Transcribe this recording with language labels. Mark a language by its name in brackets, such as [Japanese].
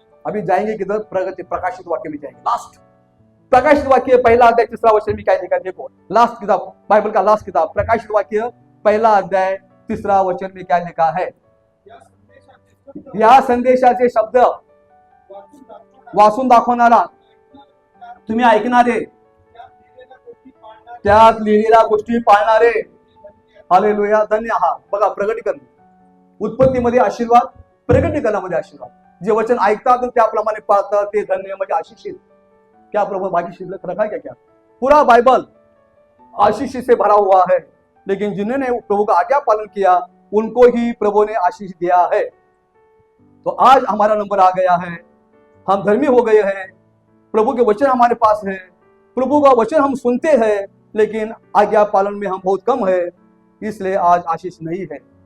[Hindi] अभी जाएंगे किधर, प्रगति प्रकाशित वाक्य में जाएंगे। लास्ट प्रकाशित वाक्य पहला अध्याय 3रा वचन में क्या लिखा है, देखो लास्ट किताब, बाइबल का लास्ट किताब प्रकाशित वाक्य पहला अध्याय 3रा वचन में क्या लिखा है, [Marathi] या संदेशाचे शब्द वाचून दाखवणारा, तुम्ही ऐकणारे, त्यात लिहिलेल्या गोष्टी पाळणारे। हालेलुया, धन्य आहात। बघा, प्रगटीकरण उत्पत्तीमध्ये आशीर्वाद, प्रगटीकरणामध्ये आशीर्वाद। जे वचन ऐकतात त्याप्रमाणे पाळतात ते धन्य म्हणजे आशीषित। [Hindi] क्या प्रभु बाकी शिल्लक रखा है क्या? पूरा बाइबल आशीष से भरा हुआ है, लेकिन जिन्होंने प्रभु का आज्ञा पालन किया उनको ही प्रभु ने आशीष दिया है। तो आज हमारा नंबर आ गया है, हम धर्मी हो गए हैं, प्रभु के वचन हमारे पास है, प्रभु का वचन हम सुनते हैं, लेकिन आज्ञा पालन में हम बहुत कम है, इसलिए आज आशीष नहीं है।